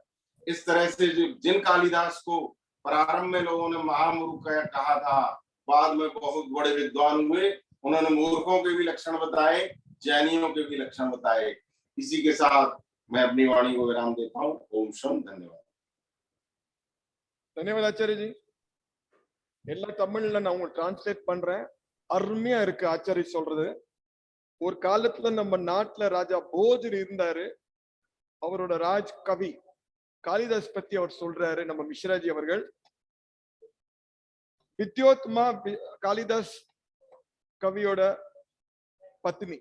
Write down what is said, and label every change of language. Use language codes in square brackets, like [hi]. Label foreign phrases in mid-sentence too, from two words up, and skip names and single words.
[hi] इस तरह से जिन कालिदास को प्रारंभ में लोगों ने महामूर्ख कहा था, बाद में बहुत बड़े विद्वान हुए, उन्होंने मूर्खों के भी लक्षण बताए, ज्ञानियों के भी लक्षण बताए। इसी के साथ मैं अपनी वाणी को विराम देता हूँ। ओम शम। धन्यवाद। धन्यवाद आचार्य जी। [ta] எல்லாம் தமிழ்ல நான் உங்களுக்கு டிரான்ஸ்லேட் பண்றேன். அருமையா இருக்கு ஆச்சாரி சொல்றது. ஒரு காலத்துல நம்ம நாட்டுல ராஜா போஜர் இருந்தாரு. அவரோட ராஜ் கவி காளிதாஸ் பத்தி அவர் சொல்றாரு நம்ம மிஸ்ராஜி அவர்கள். வித்யோத்மா காளிதாஸ் கவியோட பத்னி.